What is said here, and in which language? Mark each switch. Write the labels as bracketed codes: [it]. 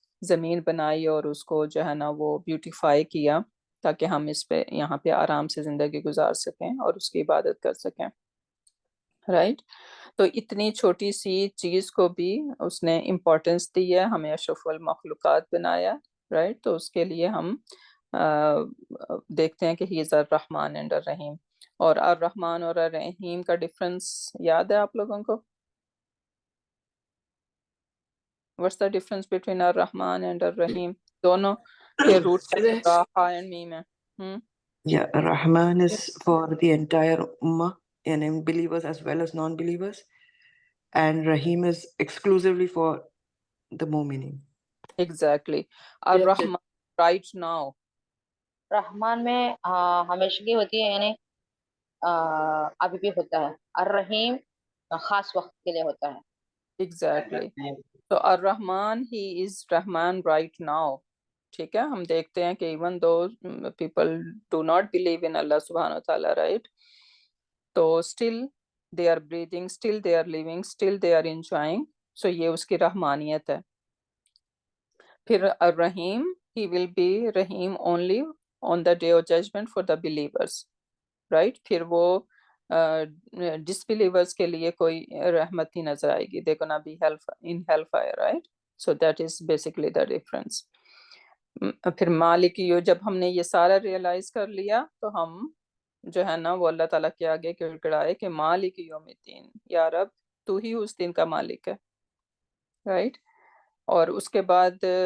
[ur] زمین بنائی اور اس کو جو ہے نا وہ بیوٹیفائی کیا تاکہ ہم اس پہ یہاں پہ آرام سے زندگی گزار سکیں اور اس کی عبادت کر سکیں، رائٹ؟ تو اتنی چھوٹی سی چیز کو بھی اس نے امپورٹنس دی ہے، ہمیں اشرف المخلوقات بنایا، رائٹ؟ تو اس کے لیے ہم دیکھتے ہیں کہ ہی از الرحمن اینڈ الرحیم. اور الرحمن اور الرحیم کا ڈفرنس یاد ہے آپ لوگوں کو؟ [en] What's the difference between [ur] الرحمن اینڈ الرحیم؟ دونوں کے روٹ راحہ اینڈ میم ہے. [en] Yeah, Rahman is for the entire ummah and believers as well as non-believers, and Rahim is exclusively for the mu'minin. Exactly. [ur] الرحمن right now. رحمان میں ہمیشگی ہوتی ہے، یعنی ابھی بھی ہوتا ہے. الرحیم خاص وقت کے لیے ہوتا ہے. [en] Exactly. تو الرحمن he is رحمان right now. [ur] ٹھیک ہے، ہم دیکھتے ہیں کہ [en] even though people do not believe in Allah subhanahu wa ta'ala, right? تو still they are breathing, still they are living, still they are enjoying. [ur] So یہ اس کی رحمانیت ہے. [en] پھر الرحیم he will be رحیم only on the day of judgment for the believers, right? [ur] پھر وہ disbelievers کے لیے کوئی رحمت ہی نظر آئے گی. [en] They're gonna be in hellfire, right? So that is basically the difference. [ur] پھر مالک یو، جب ہم نے یہ سارا ریئلائز کر لیا تو ہم جو ہے نا وہ اللہ تعالیٰ کے آگے گڑگڑائے کہ مالک یوم الدین، یا رب تو ہی اس دن کا مالک ہے، رائٹ؟ اور اس کے بعد